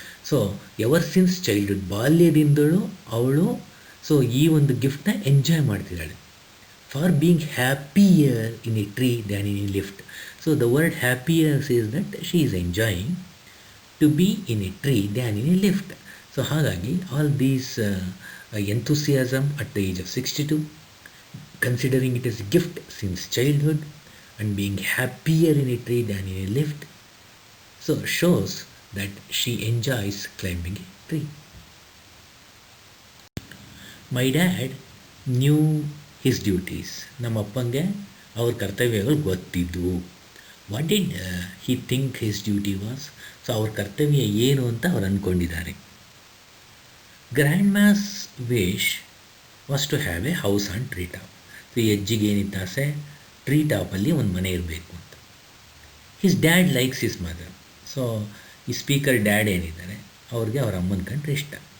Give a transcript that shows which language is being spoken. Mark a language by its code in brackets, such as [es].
[kn] So [en] ever since childhood, [kn] ಬಾಲ್ಯದಿಂದಲೂ ಅವಳು so ಈ ಒಂದು ಗಿಫ್ಟನ್ನ ಎಂಜಾಯ್ ಮಾಡ್ತಿದ್ದಾಳೆ. [en] For being happier in a tree than in a lift. So the word happier says that she is enjoying to be in a tree than in a lift. So ಹಾಗಾಗಿ all these enthusiasm at the age of 62, considering it as a gift since childhood, and being happier in a tree than in a lift, so shows that she enjoys climbing a tree. My dad knew his duties. [kn] ನಮ್ಮ ಅಪ್ಪಂಗೆ ಅವ್ರ ಕರ್ತವ್ಯಗಳು ಗೊತ್ತಿದ್ದವು. [en] What did he think his duty was? [kn] So ಅವ್ರ ಕರ್ತವ್ಯ ಏನು ಅಂತ ಅವ್ರು ಅಂದ್ಕೊಂಡಿದ್ದಾರೆ. [en] Grandma's wish was to have a house on tree top. [kn] So ಈ ಅಜ್ಜಿಗೆ ಏನಿತ್ತು ಆಸೆ, ಟ್ರೀ ಟಾಪಲ್ಲಿ ಒಂದು ಮನೆ ಇರಬೇಕು ಅಂತ. [en] His dad likes his mother. [kn] So ಈ ಸ್ಪೀಕರ್ ಡ್ಯಾಡ್ ಏನಿದ್ದಾರೆ ಅವ್ರಿಗೆ ಅವ್ರ ಅಮ್ಮನ ಕಂಡ್ರೆ ಇಷ್ಟ.